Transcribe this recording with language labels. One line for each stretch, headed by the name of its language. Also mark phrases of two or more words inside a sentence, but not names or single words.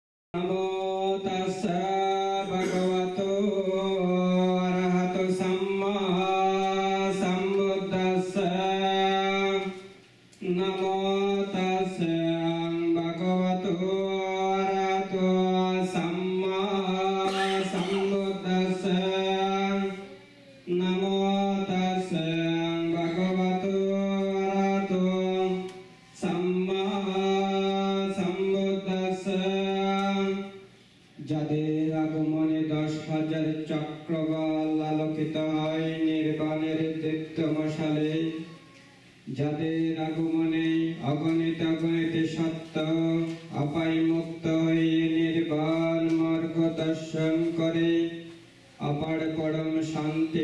Pali: नमो तस्स भगवतो अरहतो सम्मा सम्बुद्धस्स नमो तस्स भगवतो अरहतो सम्मा सम्बुद्धस्स नमो तस्स भगवतो अरहतो सम्मा सम्बुद्धस्स
Bangla: যাদের আগমনে 10,000 চক্রবাল আলোকিত হয় নির্বাণের দীপ্ত মশালে, যাদের আগমনে অগণিত অগণিত সত্য অপায় মুক্ত হয়ে নির্বাণ মার্গ দর্শন করে অপার পরম শান্তি